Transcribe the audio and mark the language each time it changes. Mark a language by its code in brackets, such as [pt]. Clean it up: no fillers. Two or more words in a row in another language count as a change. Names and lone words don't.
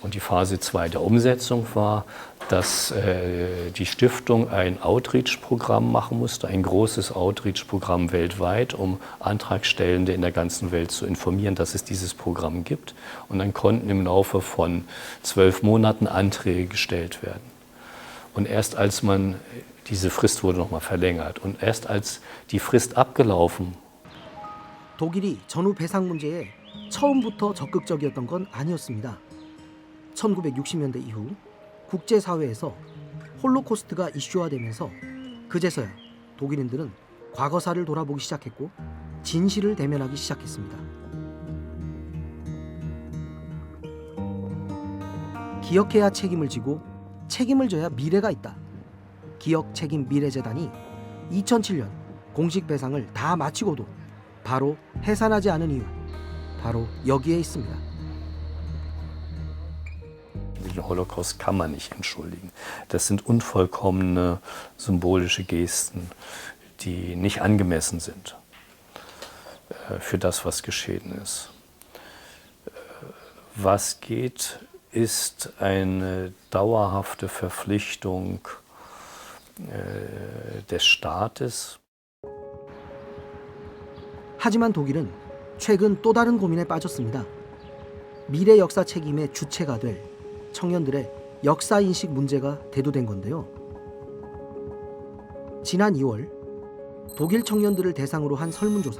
[de] Und die Phase 2 der Umsetzung war, dass die Stiftung ein Outreach-Programm machen musste, ein großes Outreach-Programm weltweit, um Antragstellende in der ganzen Welt zu informieren, dass es dieses Programm gibt. Und dann konnten im Laufe von 12 Monaten Anträge gestellt werden. Und erst als man diese Frist wurde nochmal verlängert. Und erst als die Frist abgelaufen. [ko] 독일이 전후 배상 문제에 처음부터 적극적이었던 건 아니었습니다. 1960년대 이후 국제사회에서 홀로코스트가 이슈화되면서 그제서야 독일인들은 과거사를 돌아보기 시작했고 진실을 대면하기 시작했습니다. 기억해야 책임을 지고 책임을 져야 미래가 있다. 기억 책임 미래재단이 2007년 공식 배상을 다 마치고도 바로 해산하지 않은 이유, 바로 여기에 있습니다. [de] Den Holocaust kann man nicht entschuldigen. Das sind unvollkommene symbolische Gesten, die nicht angemessen sind für das, was geschehen ist. was geht, ist eine dauerhafte Verpflichtung des Staates. [ko] 하지만 독일은 최근 또 다른 고민에 빠졌습니다. 미래 역사 책임의 주체가 될 청년들의 역사 인식 문제가 대두된 건데요. 지난 2월 독일 청년들을 대상으로 한 설문조사.